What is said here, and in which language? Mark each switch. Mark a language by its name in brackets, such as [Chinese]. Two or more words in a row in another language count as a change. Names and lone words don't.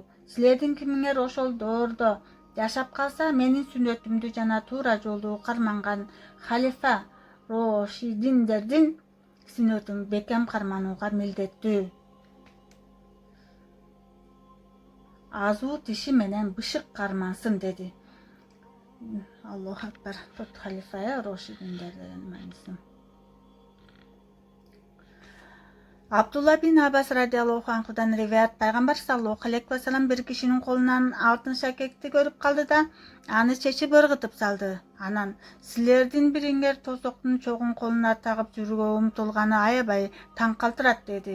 [Kyrgyz] Силердин кимиңер ошол доордо жашап калса, менин сүннөтүмдү жана туура жолду карманган халифа Рошидиндердин сүннөтүн бекем карманууга милдеттүү. Азуу тиши менен бышык кармансын деди. [Arabic] الله أكبر. [Kyrgyz] Тот халифа Рошидиндер деген мааниси. Абдулла бин Аббас [Arabic] رضي الله عنه [Kyrgyz] риваят: пайгамбар [Arabic] صلى الله عليه وسلم [Kyrgyz] бир кишинин колунан алтын шакекти көрүп калды да, аны чечип ыргытып салды. Анан: силердин бириңер тозоктун чогун колуна тагып жүрүүгө умтулганы аябай таң калтырат деди.